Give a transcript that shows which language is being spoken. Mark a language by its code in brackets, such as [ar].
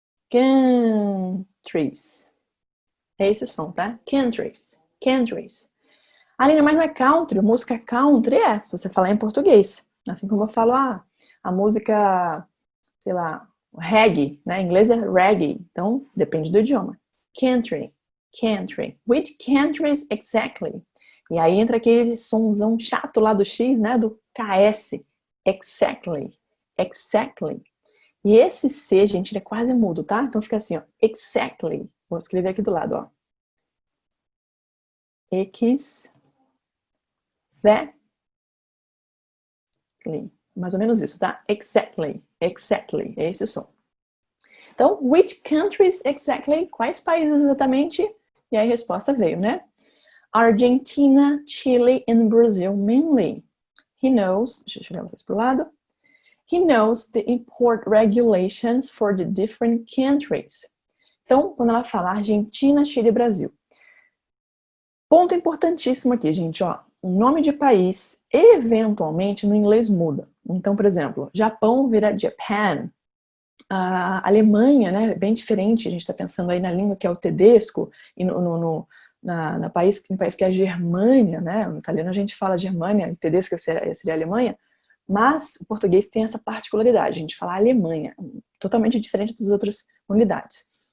[pt] Countries. É esse som, tá? Countries. Countries. Aline, mas não é country? Música country é, se você falar em português. Assim como eu falo, a música, sei lá, reggae, né? Em inglês é reggae. Então, depende do idioma. [en] Country. Country. Which countries exactly? [pt] E aí entra aquele sonzão chato lá do X, né? Do KS. Exactly. Exactly. E esse C, gente, ele é quase mudo, tá? Então fica assim, ó. Exactly. Vou escrever aqui do lado, ó. [en] Exactly. [pt] Mais ou menos isso, tá? Exactly. Exactly. É esse som. [en] Então, which countries exactly? [pt] Quais países exatamente? E aí a resposta veio, né? [en] Argentina, Chile and Brazil mainly. He knows, [pt] deixa eu chegar vocês pro lado. [en] He knows the import regulations for the different countries. [pt] Então, quando ela fala Argentina, Chile e Brasil. Ponto importantíssimo aqui, gente, ó. O nome de país, eventualmente, no inglês muda. Então, por exemplo, Japão vira Japan. A Alemanha, né, bem diferente, a gente está pensando aí na língua que é o tedesco, e no país que é a Germânia, né, no italiano a gente fala Germânia, o tedesco seria a Alemanha, mas o português tem essa particularidade, a gente fala Alemanha, totalmente diferente das outras unidades.